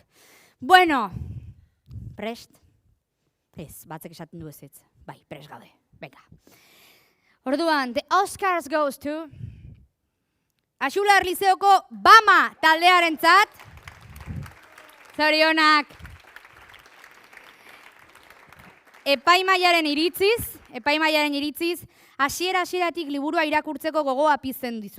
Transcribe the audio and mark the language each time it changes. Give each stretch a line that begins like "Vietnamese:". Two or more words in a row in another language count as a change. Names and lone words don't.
Basque: Bueno, prest? Ez, batzek esaten du ez. Bai, prest gaude, venga. Orduan,
English: the Oscars goes to Axular Lizeoko Bama taldearentzat.
Basque: Zorionak. Epaimahaiaren iritziz, hasieratik liburua irakurtzeko gogoa pizten dizu.